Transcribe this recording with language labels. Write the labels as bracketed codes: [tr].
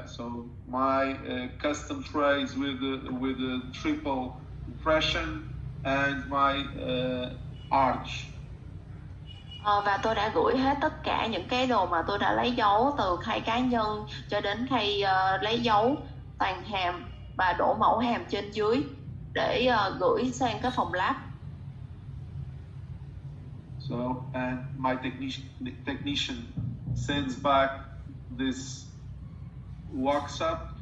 [en] So my custom trays with a triple impression and my arch. [vi] Và tôi đã gửi hết tất cả những cái đồ mà tôi đã lấy dấu, từ khay cá nhân cho đến khay lấy dấu toàn hàm và đổ mẫu hàm trên dưới để gửi sang cái phòng lab. [en] So, and my technician sends back this workshop.